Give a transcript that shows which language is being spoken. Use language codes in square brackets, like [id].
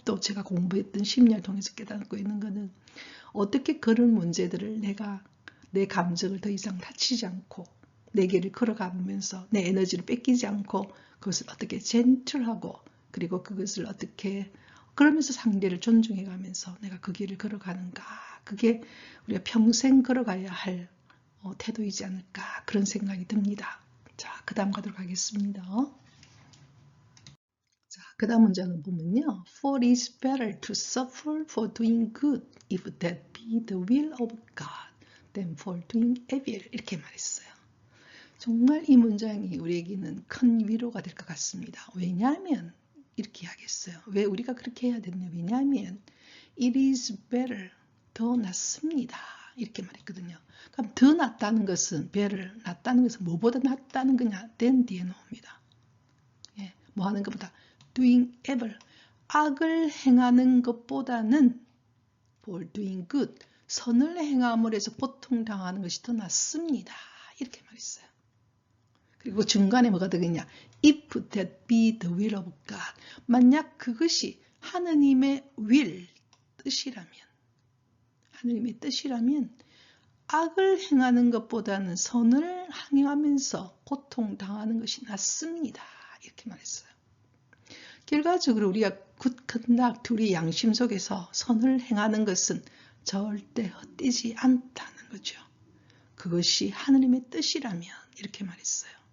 [ko] 또 제가 공부했던 심리를 통해서 깨닫고 있는 거는 어떻게 그런 문제들을 내가 내 감정을 더 이상 다치지 않고 내 길을 걸어가면서 내 에너지를 뺏기지 않고 그것을 어떻게 젠틀하고 그리고 그것을 어떻게 그러면서 상대를 존중해가면서 내가 그 길을 걸어가는가 그게 우리가 평생 걸어가야 할 태도이지 않을까 그런 생각이 듭니다. 자, 그 다음 가도록 하겠습니다. 자, 그 다음 문장을 보면요. [en] For it is better to suffer for doing good if that be the will of God than for doing evil [ko] 이렇게 말했어요. 정말 이 문장이 우리에게는 큰 위로가 될 것 같습니다. 왜냐하면 이렇게 하겠어요. 왜 우리가 그렇게 해야 되느냐. 왜냐하면 it is better 더 낫습니다. 이렇게 말했거든요. 그럼 더 낫다는 것은 better 낫다는 것은 뭐보다 낫다는 거냐. than 뒤에 나옵니다. 예, 뭐 하는 것보다 doing evil 악을 행하는 것보다는 [en] for doing good [ko] 선을 행함으로 해서 고통당하는 것이 더 낫습니다. 이렇게 말했어요. 그리고 중간에 뭐가 되겠냐. [en] If that be the will of God. [ko] 만약 그것이 하느님의 will, 뜻이라면 하느님의 뜻이라면 악을 행하는 것보다는 선을 행하면서 고통당하는 것이 낫습니다. 이렇게 말했어요. 결과적으로 우리가 good conduct, 우리 양심 속에서 선을 행하는 것은 절대 헛되지 않다는 거죠. 그것이 하느님의 뜻이라면 이렇게 말했어요.